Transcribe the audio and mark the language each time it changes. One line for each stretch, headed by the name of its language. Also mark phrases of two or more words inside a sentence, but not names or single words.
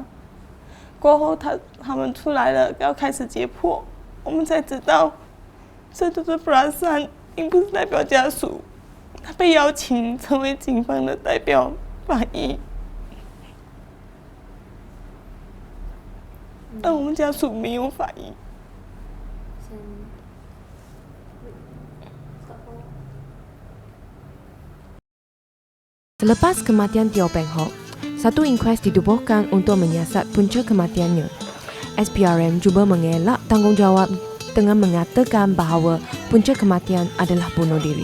Chinese: 过后他们出来了，要开始解剖，我们才知道这都是Prasan并不是代表家属。他被邀请成为警方的代表法医，但我们家属没有法医。
Malay: Selepas kematian Teo Peng Hock, satu inkuas ditubuhkan untuk menyiasat punca kematiannya. SPRM cuba mengelak tanggungjawab dengan mengatakan bahawa punca kematian adalah bunuh diri.